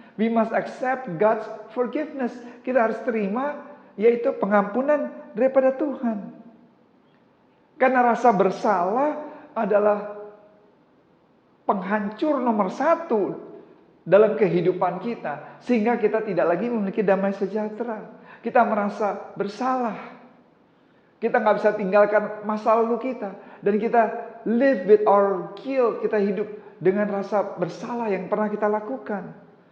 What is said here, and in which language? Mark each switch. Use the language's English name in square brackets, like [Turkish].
[English] We must accept God's forgiveness. [Indonesian] Kita harus terima, yaitu pengampunan daripada Tuhan. Karena rasa bersalah adalah penghancur nomor satu dalam kehidupan kita. Sehingga kita tidak lagi memiliki damai sejahtera. Kita merasa bersalah. Kita nggak bisa tinggalkan masa lalu kita. Dan kita [English] live with our guilt. [Indonesian] Kita hidup dengan rasa bersalah yang pernah kita lakukan.